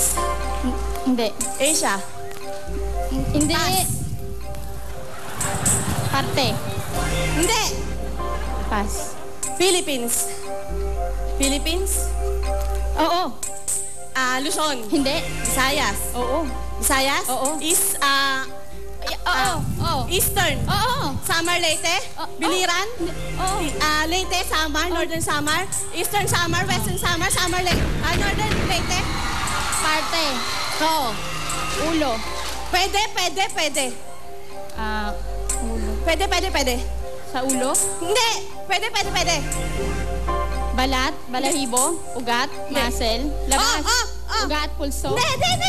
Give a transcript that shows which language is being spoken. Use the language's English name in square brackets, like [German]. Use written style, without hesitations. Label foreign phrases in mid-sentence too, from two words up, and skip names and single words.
[Filipino] Hindi. Asia. Hindi. Pass. Parte. Hindi. Pass. Philippines. Oo. Luzon. Hindi. Visayas. Oo. Visayas? Oo. Oo. Eastern. Oo. Samar, Leyte. Biliran. Oo. Leyte, Samar. Northern Samar. Eastern Samar. Western Samar. Samar, Leyte. Northern Leyte. Parte. Oo. Ulo. Pwede. Ulo. Pwede. Sa ulo. Hindi. Pwede. Balat. Balahibo. Ugat. Muscle. Labas. Ugat. Pulso. Hindi.